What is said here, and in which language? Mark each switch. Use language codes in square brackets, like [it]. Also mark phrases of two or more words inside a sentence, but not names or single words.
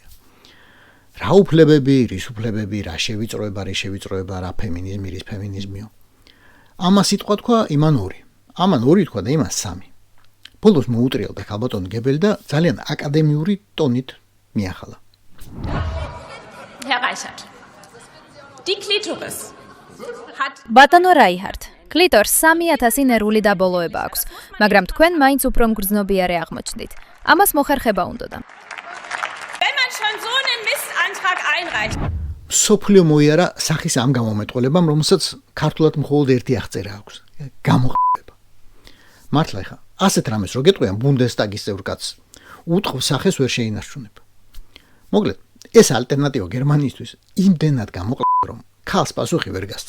[ka] რა უფლებები, რის უფლებები, რა შევიწროება, რა ფემინიზმი, რის ფემინიზმიო. ამას სიტყვა თქვა იმან ორი. ამან ორი თქვა და იმან სამი. ბოლოს მოუტრიალდა ქალბატონი გებელი და ძალიან აკადემიური ტონით მიახალა. [de] Herr Reichert, die Klitoris hat [ka] ბატონო რაიჰარდ, კლიტორს 3000 ნერვული დაბოლოება აქვს, მაგრამ თქვენ მაინც უფრო მგრძნობიარე აღმოჩნდით. ამას მოხერხება უნდოდა. [de] Wenn man schon so einen Missantrag einreicht. [ka] სოფლიო მოიარა სახის ამ გამომეტყველებამ, რომელსაც ქართულად მხოლოდ ერთი აღწერა აქვს. გამოყება. მართლა ხა, ასეთ რამეს რო გეტყვიან ბუნდესტაგის წევრ კაცს, უტყვის სახეს ვერ შეინარჩუნება. მოკლედ, ეს ალტერნატივა გერმანიისთვის იმდენად გამოყება, რომ ქალს პასუხი ვერ გასცა.